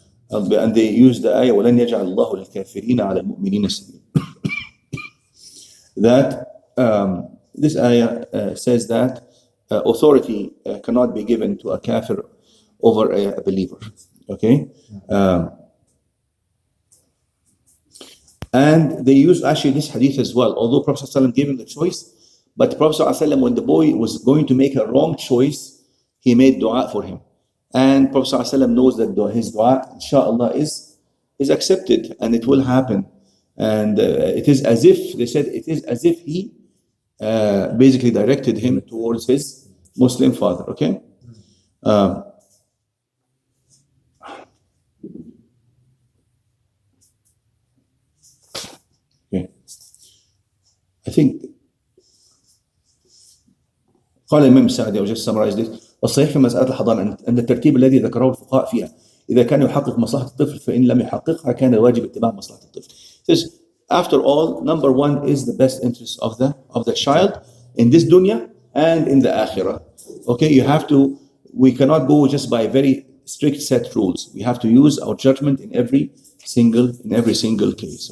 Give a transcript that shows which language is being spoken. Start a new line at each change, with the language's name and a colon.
English: And they use the ayah
Arabic: وَلَنْ يَجْعَلَ اللَّهُ لِلْكَافِرِينَ عَلَى الْمُؤْمِنِينَ سَبِيلًا.
English: That this ayah says that authority cannot be given to a kafir over a believer. Okay? And they use actually this hadith as well, although Prophet ﷺ gave him the choice, but Prophet ﷺ, when the boy was going to make a wrong choice, he made dua for him. And Prophet ﷺ knows that his dua, inshallah, is accepted and it will happen. And it is as if, they said, it is as if he basically directed him towards his Muslim father. Okay? Okay. I think
Arabic: قال الإمام السعدي,
English: I will just summarize this.
Arabic: والصحيح في مسألة الحضانة أن الترتيب الذي ذكره الفقهاء فيها إذا كان يحقق مصلحة الطفل فإن لم يحققها كان الواجب اتباع مصلحة الطفل.
English: It says, after all, number one is the best interest of the child in this dunya and in the akhirah. Okay, we cannot go just by very strict set rules. We have to use our judgment in every single case.